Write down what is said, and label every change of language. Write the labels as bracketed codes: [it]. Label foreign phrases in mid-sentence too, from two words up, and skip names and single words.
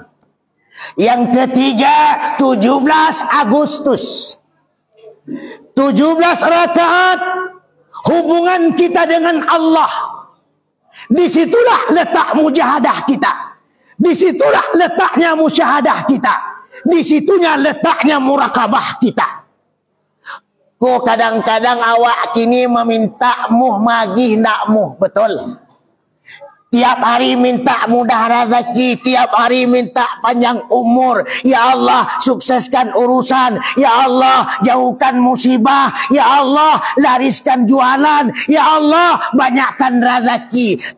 [id] Yang ketiga 17 Agustus. 17 rakaat hubungan kita dengan Allah. Disitulah letak mujahadah kita. Disitulah letaknya musyahadah kita. Disitunya letaknya murakabah kita. [min] Kok kadang-kadang awak kini meminta muh magih ndak muh, [id] betul? Tiap hari minta mudah rezeki, tiap hari minta panjang umur. Ya Allah, sukseskan urusan. Ya Allah, jauhkan musibah. Ya Allah, lariskan jualan. Ya Allah, banyakkan rezeki.